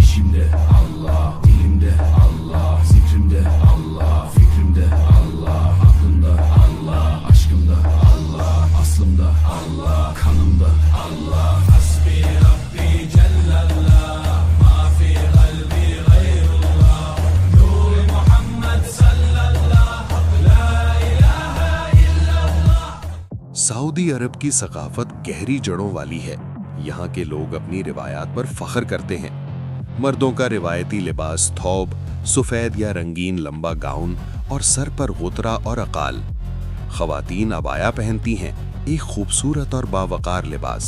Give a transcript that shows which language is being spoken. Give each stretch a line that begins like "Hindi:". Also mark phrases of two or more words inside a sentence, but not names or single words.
Turkish: İşimde Allah, dilimde Allah, zikrimde Allah, fikrimde Allah, aklımda Allah, aşkımda Allah, aslımda Allah, kanımda Allah.
Arabic: حسبي ربي جل الله، ما في قلبي غير الله، نور محمد صلى الله لا إله إلا الله.
Urdu: سعودی عرب کی ثقافت گہری جڑوں والی ہے۔ یہاں کے لوگ اپنی روایات پر فخر کرتے ہیں۔ مردوں کا روایتی لباس تھوب، سفید یا رنگین لمبا گاؤن اور سر پر غترہ اور عقال۔ خواتین عبایا پہنتی ہیں، ایک خوبصورت اور باوقار لباس۔